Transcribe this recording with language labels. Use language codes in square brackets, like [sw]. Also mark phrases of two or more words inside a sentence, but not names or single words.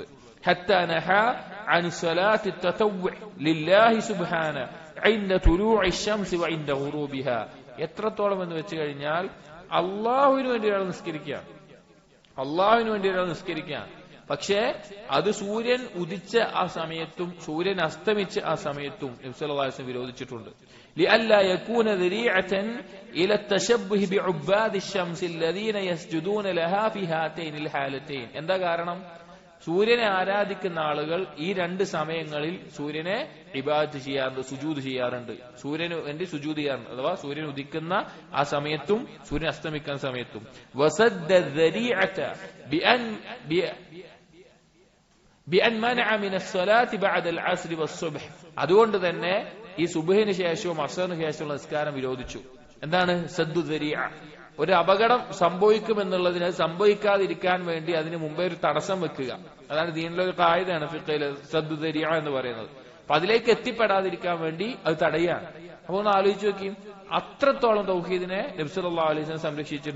[ar] حتى نهى عن الصلاة التطوع لله سبحانه عند طلوع الشمس و عند غروبها. [ml] എത്രത്തോളം എന്ന് വെച്ച് കഴിഞ്ഞാൽ അള്ളാഹുവിന് വേണ്ടി ഒരാൾ നിസ്കരിക്കുക, അള്ളാഹുവിന് വേണ്ടി ഒരാൾ നിസ്കരിക്കുക, പക്ഷേ അത് സൂര്യൻ ഉദിച്ച ആ സമയത്തും സൂര്യൻ അസ്തമിച്ച ആ സമയത്തും നബി [ar] صلى الله عليه وسلم [ml] വിരോധിച്ചിട്ടുണ്ട്. [ar] لئلا يكون ذريعة إلى التشبه بعباد الشمس الذين يسجدون لها في هاتين الحالتين. [ml] എന്താ കാരണം? സൂര്യനെ ആരാധിക്കുന്ന ആളുകൾ ഈ രണ്ട് സമയങ്ങളിൽ സൂര്യനെ ഇബാദത്ത് ചെയ്യാറുണ്ട്, സുജൂദ് ചെയ്യാറുണ്ട്. സൂര്യന് വേണ്ടി സുജൂദ് ചെയ്യാറുണ്ട്, അഥവാ സൂര്യൻ ഉദിക്കുന്ന ആ സമയത്തും സൂര്യൻ അസ്തമിക്കുന്ന സമയത്തും. [ar] വസദ്ദ الذريعة بأن منع من الصلاة بعد العصر والصبح. [ml] അതുകൊണ്ട് തന്നെ ഈ സുബ്ഹിന് ശേഷവും അസ്റിന് ശേഷമുള്ള നിസ്കാരം വിരോധിച്ചു. എന്താണ് [ar] سد الذريعة? [ml] ഒരു അപകടം സംഭവിക്കുമെന്നുള്ളതിന് സംഭവിക്കാതിരിക്കാൻ വേണ്ടി അതിന് മുമ്പേ ഒരു തടസ്സം വെക്കുക. അതാണ് ദീനിലെ ഒരു ഖായിദയാണ് ഫിഖ്ഹിലെ [ar] سد الذريعة [ml] എന്ന് പറയുന്നത്. അപ്പൊ അതിലേക്ക് എത്തിപ്പെടാതിരിക്കാൻ വേണ്ടി അത് തടയാണ്. അപ്പൊ ഒന്ന് ആലോചിച്ച് നോക്കി, അത്രത്തോളം തൗഹീദിനെ നബി [ar] صلى الله عليه وسلم [ml] സംരക്ഷിച്ചിട്ടുണ്ട്.